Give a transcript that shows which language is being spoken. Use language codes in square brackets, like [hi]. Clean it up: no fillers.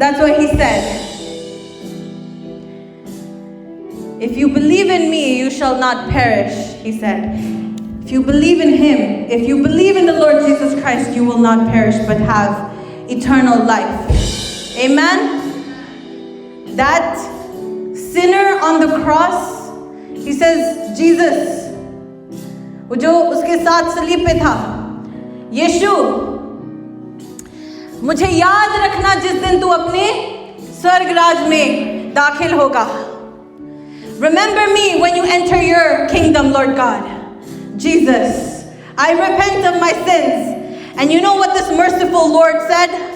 [en] That's what he said. If you believe in me, you shall not perish, he said. If you believe in him, if you believe in the Lord Jesus Christ, you will not perish but have eternal life. Amen? That sinner on the cross, he says, Jesus, [hi] वो जो उसके साथ सलीब पे था, यीशु, मुझे याद रखना जिस दिन तू अपने स्वर्ग राज में दाखिल होगा. [en] Remember me when you enter your kingdom, Lord God. Jesus, I repent of my sins. And you know what this merciful Lord said?